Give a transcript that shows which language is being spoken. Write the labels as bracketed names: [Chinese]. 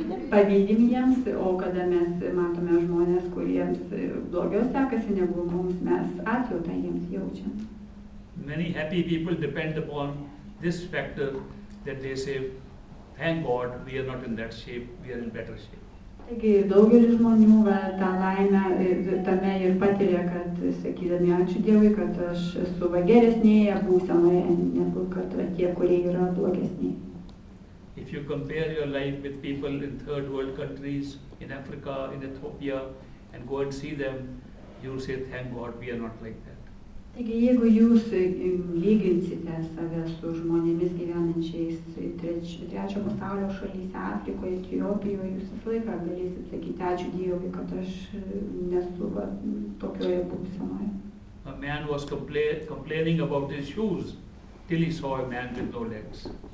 [Lithuanian] Pavydim jiems, o kada mes matome žmonės, kuriems blogiau sekasi negu mums, mes atjautą jiems jaučiam. [English] Many happy people depend upon this factor that they say, thank God we are not in that shape, we are in better shape. [Lithuanian] Taigi daugelis žmonių tą laimę tame ir patiria, kad sakydami ačiū Dievui, kad aš esu geresnėje būsenoje, negu kad tie, kurie yra blogesni. [English] If you compare your life with people in third world countries, in Africa, in Ethiopia, and go and see them, you will say, thank God we are not like that. [Lithuanian] Taigi, jeigu jūs lyginsite save su žmonėmis gyvenančiais trečio pasaulio šalyse, Afrikoje, Etiopijoje, jūs visą laiką galėsit sakyti ačiū Dievui, kad aš nesu tokioje būsenoje. [English] A man was complaining about his shoes till he saw a man with no legs.